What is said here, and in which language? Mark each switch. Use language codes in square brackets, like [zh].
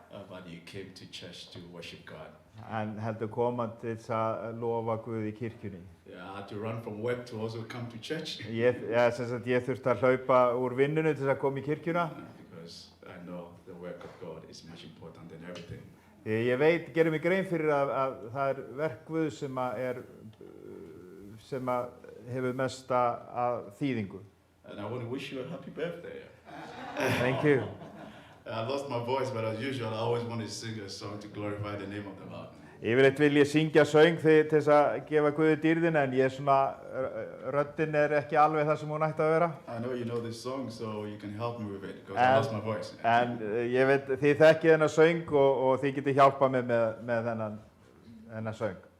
[en] but He came to church to worship God. [is] en heldur koma til þess að lofa Guði í kirkjunni. [en] Yeah, I had to run from work to also come to church [is] Ég þurfti að hlaupa úr vinnunni til þess að koma í kirkjuna. [en] because I know the work of God is much important than everything. [is] Því ég gerum mig grein fyrir að það verk Guðs sem hefur mesta að þýðingu. [en] And I want to wish you a happy birthday. Thank you. I lost my voice, but as usual, I always want to sing a song to glorify the name of the Lord. [is] Yfirleitt vil ég syngja söng til þess að gefa Guði dýrðina, en röddin ekki alveg það sem hún ætti að vera. [en] I know you know this song, so you can help me with it, because I lost my voice. [is] En ég veit, þið þekkið þennan söng og þið getið hjálpað mér með þennan söng.